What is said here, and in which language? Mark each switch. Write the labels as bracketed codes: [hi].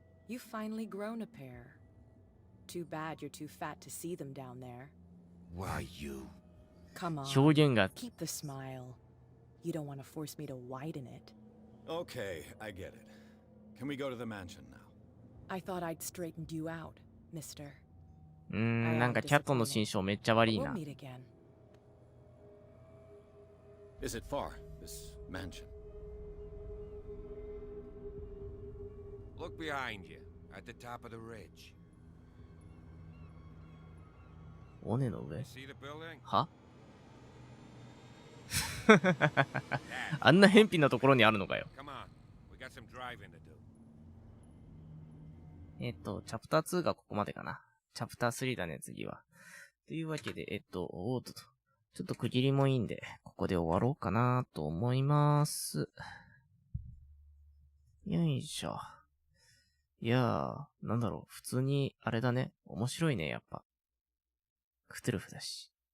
[en] You've finally grown a pair. Too bad you're too fat to see them down there. Why you? Come on. [ja] 表現が [en] Keep the smile. You don't want to force me to widen it. Okay, I get it. Can we go to the mansion now? I thought I'd straightened you out, mister. [ja] なんかキャットの心象めっちゃ悪い [en] We'll [ja] な。 [en] meet again. Is it far, this mansion? Look behind you, at the top of the ridge. [ja] 尾根の上 [en] See the building? [ja] はあんな偏僻なところにあるのかよ。 [en] Come on, we got some driving to do. [ja] チャプター2がここまでかな。チャプター3だね、次は。というわけで、ちょっと区切りもいいんで、ここで終わろうかなと思います。よいしょ。いやー、なんだろう、普通に、あれだね。面白いね、やっぱ。クトゥルフだし。